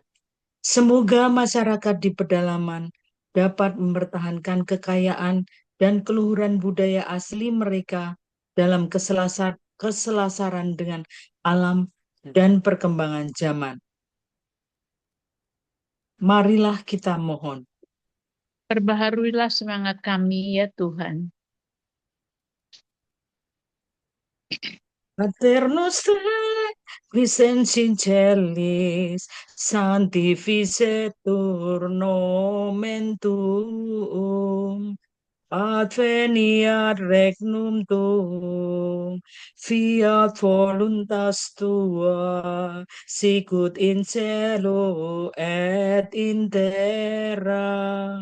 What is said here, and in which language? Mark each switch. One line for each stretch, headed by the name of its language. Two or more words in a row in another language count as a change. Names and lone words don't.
Indonesian: Semoga masyarakat di pedalaman dapat mempertahankan kekayaan dan keluhuran budaya asli mereka dalam keselasaran dengan alam dan perkembangan zaman. Marilah kita mohon. Perbaharuilah semangat kami, ya Tuhan.
Latin: Pater noster, qui in celis, sanctificetur nomen tuum, adveniat regnum tuum, fiat voluntas tua, sicut in cielo et in terra.